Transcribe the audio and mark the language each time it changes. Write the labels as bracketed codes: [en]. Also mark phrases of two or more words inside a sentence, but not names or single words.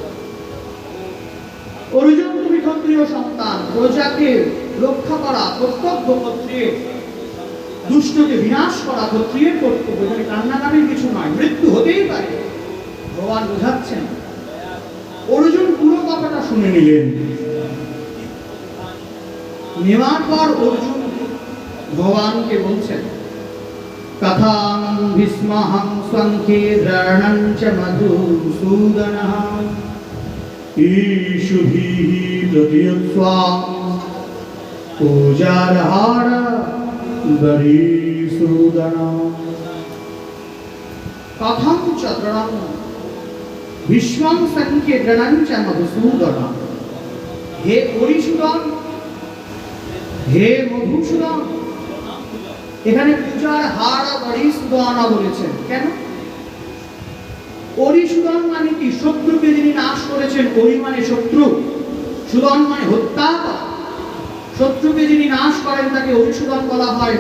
[bn] অর্জুন, তুমি ক্ষত্রিয় সন্তান, প্রজাকে রক্ষা করা কর্তব্য ক্ষত্রিয়ের, দুষ্টকে বিনাশ করা ক্ষত্রিয়ের কর্তব্য। এখানে কান্নাকাটির কিছু নয়, মৃত্যু হতেই পারে। ভগবান বোঝাচ্ছেন। অর্জুন পুরো কথাটা শুনে নিলেন। নেওয়ার পর অর্জুন ভগবানকে বলছেন, [sa] কথাং ভীষ্মহং সংখ্যে দ্রোণং চ মধুসূদনঃ ঈশুভিঃ প্রতিয়ৎস্বাং পূজারহার বরিসূদনঃ। কথং চ দ্রোণং ভীষ্মং সংখ্যে দ্রোণং চ মধুসূদনঃ। হে পরিসূদন, হে মধুসূদন। [bn] এখানে পূজার হার বরিসূদন বলেছেন কেন? অরিসূদন মানে কি? শত্রুকে যিনি নাশ করেছেন। অরি মানে শত্রু, সুদন মানে হত্যা। শত্রুকে যিনি নাশ করেন তাকে অরিসূদন বলা হয়।